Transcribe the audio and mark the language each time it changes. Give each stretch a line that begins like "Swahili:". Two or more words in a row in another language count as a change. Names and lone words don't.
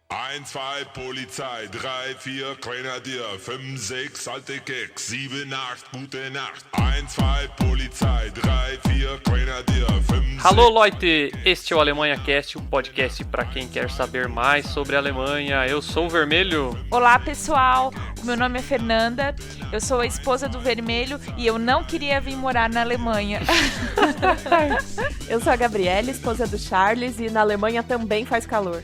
German: 1, 2 Polizei, 3, 4 Grenadier, 5, 6 alte Keks, 7, 8 gute Nacht. 1, 2 Polizei, 3, 4 Grenadier, 5,
Portuguese: Alô, Leute! Este é o Alemanha Cast, um podcast para quem quer saber mais sobre a Alemanha. Eu sou o Vermelho. Olá, pessoal! O meu nome é Fernanda, eu sou a esposa do Vermelho e eu não queria vir morar na Alemanha. Eu sou a Gabriela, esposa do Charles, e na Alemanha também faz calor.